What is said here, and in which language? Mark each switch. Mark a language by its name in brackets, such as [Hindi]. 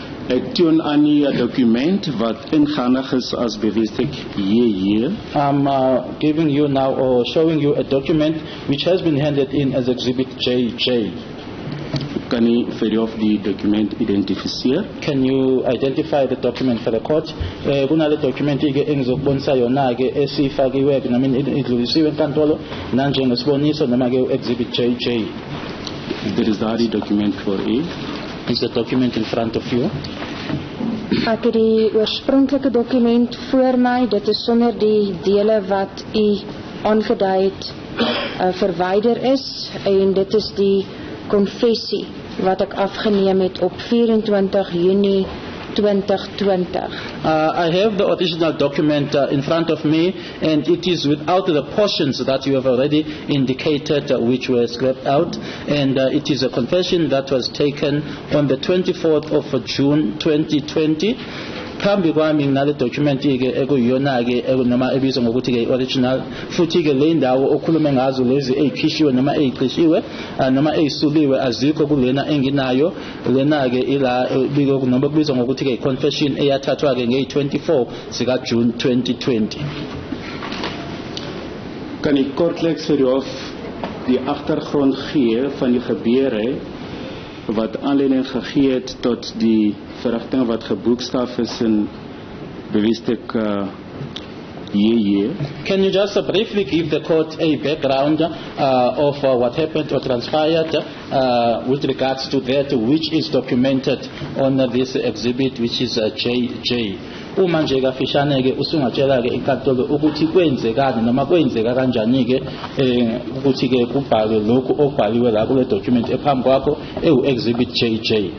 [Afrikaans] Ek toon aan u 'n dokument wat ingehandig is as bewijsstuk JJ. [English] I'm giving you now or showing you a document which has been handed in as Exhibit JJ. [Afrikaans] Kan u vir of die dokument identifiseer? [English] Can you identify the document for the court? [Zulu] Kunale document ike engizokubonisa yona-ke esifakiwe noma idlulisiwe enkantolo nanjengesiboniso noma-ke Exhibit JJ. [English] There is the document for u. Is the document in front of you? [Afrikaans] Ek het die oorspronklike dokument voor my. Dit is sonder die dele wat u aangedui het verwyder is, en dit is die konfessie wat ek afgeneem het op 24 Junie 2020. [English] I have the original document in front of me, and it is without the portions that you have already indicated which were scrapped out, and it is a confession that was taken on the 24th of June 2020. [Zulu] Phambi kwami nginale document ke ekuyiyona-ke noma ebizwa ngokuthi-ke original, futhi-ke le ndawo okhulume ngazo lezi ey'khishiwe noma ey'cishiwe noma ey'suliwe azikho kulena enginayo. Lena-ke ila noma kubizwa ngokuthi-ke confession eyathathwa-ke ngeyi-24 zika-June 2020. [Afrikaans] Kan u kortliks vir of die agtergrond gee van die gebeure wat aanleiding gegee het tot die verrigting wat geboekstaaf is in bewijsstuk JJ? [English] Can you just briefly give the court a background of what happened or transpired with regards to that which is documented on this exhibit, which is JJ? [Zulu] Uma nje kafishane-ke usungatshela-ke inkantolo ukuthi kwenzekani noma kwenzeka kanjani-ke ukuthi-ke kubhalwe lokhu okubhaliwe la kule document ephambi kwakho ewu-exhibit JJ.